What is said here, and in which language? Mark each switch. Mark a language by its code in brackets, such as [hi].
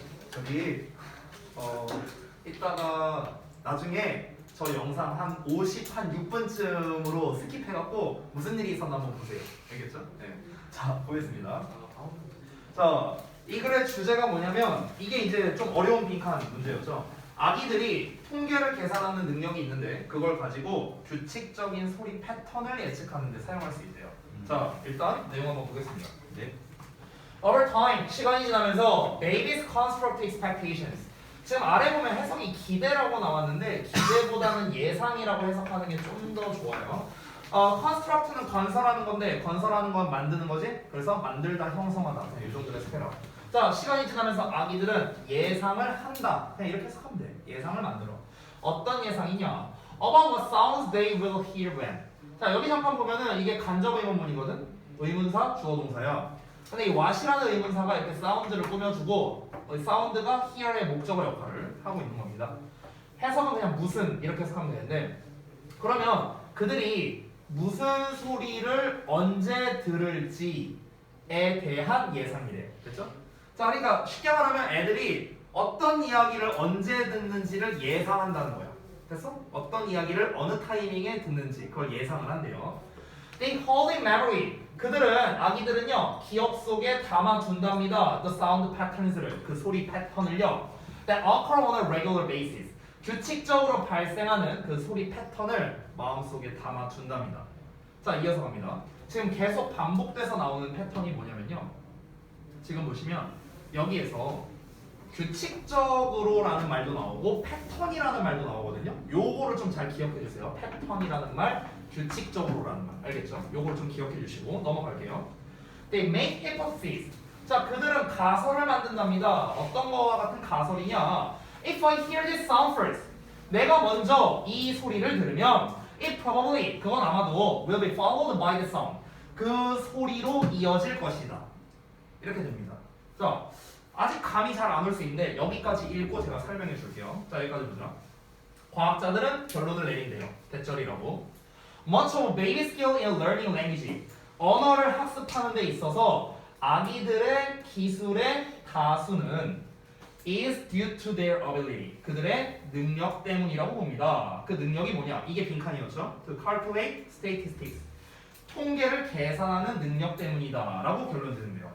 [ko] 저기 이따가 나중에 저 영상 한 6분쯤으로 스킵해갖고 무슨 일이 있었나 한번 보세요. 알겠죠? 네. 자, 보겠습니다. 자, 이 글의 주제가 뭐냐면 이게 이제 좀 어려운 빈칸 문제였죠. 아기들이 통계를 계산하는 능력이 있는데 그걸 가지고 규칙적인 소리 패턴을 예측하는 데 사용할 수 있대요. 자, 일단 내용 한번 보겠습니다. 네. [en] Over time, [ko] 시간이 지나면서 [en] babies construct expectations. [ko] 지금 아래 보면 해석이 기대라고 나왔는데 기대보다는 예상이라고 해석하는 게 좀 더 좋아요. construct는 건설하는 건데 건설하는 건 만드는 거지? 그래서 만들다, 형성하다. 이 정도의 스페라. 자, 시간이 지나면서 아기들은 예상을 한다. 그냥 이렇게 해석하면 돼. 예상을 만들어. 어떤 예상이냐? [en] About what sounds they will hear when. [ko] 자, 여기 잠깐 보면은 이게 간접 의문문이거든? 의문사, 주어 동사야. 근데 이 what이라는 의문사가 이렇게 사운드를 꾸며주고 사운드가 hear의 목적어 역할을 하고 있는 겁니다. 해석은 그냥 무슨 이렇게 해석하면 되는데 그러면 그들이 무슨 소리를 언제 들을지에 대한 예상이래. 됐죠? 자, 그러니까 쉽게 말하면 애들이 어떤 이야기를 언제 듣는지를 예상한다는 거야. 됐어? 어떤 이야기를 어느 타이밍에 듣는지 그걸 예상을 한대요. [en] They hold in memory. [ko] 그들은 아기들은요 기억 속에 담아둔답니다. [en] The sound patterns [ko] 를 그 소리 패턴을요. [en] That occur on a regular basis. [ko] 규칙적으로 발생하는 그 소리 패턴을 마음속에 담아둔답니다. 자, 이어서 갑니다. 지금 계속 반복돼서 나오는 패턴이 뭐냐면요. 지금 보시면 여기에서 규칙적으로라는 말도 나오고 패턴이라는 말도 나오거든요. 요거를 좀 잘 기억해 주세요. 패턴이라는 말, 규칙적으로라는 말. 알겠죠? 요거를 좀 기억해 주시고 넘어갈게요. [en] They make hypotheses. [ko] 자, 그들은 가설을 만든답니다. 어떤 거와 같은 가설이냐? [en] If I hear this sound first. [ko] 내가 먼저 이 소리를 들으면 [en] it probably, [ko] 그건 아마도 [en] will be followed by the sound. [ko] 그 소리로 이어질 것이다. 이렇게 됩니다. 자, 아직 감이 잘 안 올 수 있는데 여기까지 읽고 제가 설명해 줄게요. 자, 여기까지 보자. 과학자들은 결론을 내린대요. 대절이라고. [en] Much of baby skill in learning language. [ko] 언어를 학습하는 데 있어서 아기들의 기술의 다수는 [en] is due to their ability. [ko] 그들의 능력 때문이라고 봅니다. 그 능력이 뭐냐? 이게 빈칸이었죠. [en] To calculate statistics. [ko] 통계를 계산하는 능력 때문이다 라고 결론 내는데요.